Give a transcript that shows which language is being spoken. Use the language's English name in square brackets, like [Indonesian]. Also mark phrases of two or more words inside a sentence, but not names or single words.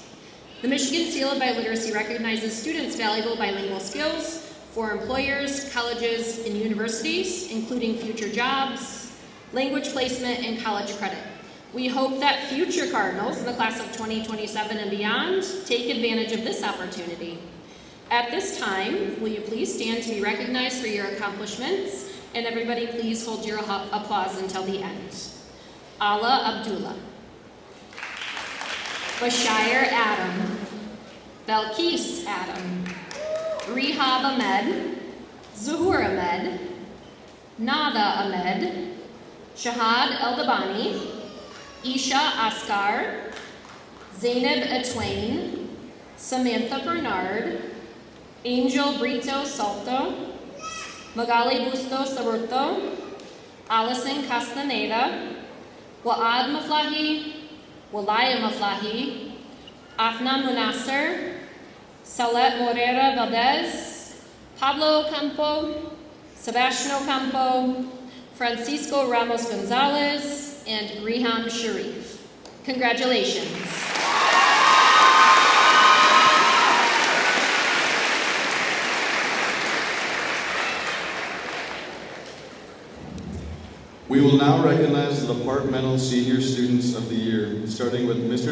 [English] The Michigan Seal of Biliteracy recognizes students' valuable bilingual skills for employers, colleges, and universities, including future jobs, language placement, and college credit. We hope that future Cardinals in the class of 2027 and beyond take advantage of this opportunity. At this time, will you please stand to be recognized for your accomplishments, and everybody please hold your applause until the end. Ala Abdullah, Bashir Adam, Belkis Adam, Rihab Ahmed, Zuhur Ahmed, Nada Ahmed, Shahad Eldabani, Isha Askar, Zainab Atwain, Samantha Bernard, Angel Brito Salto, Magali Bustos Aburto, Allison Castaneda, Wa'ad Maflahi, Walaya Maflahi, Afna Munasser, Salet Morera Valdez, Pablo Campo, Sebastian Ocampo, Francisco Ramos Gonzalez, and Riham Sharif. Congratulations. We will now recognize the Departmental Senior Students of the Year, starting with Mr.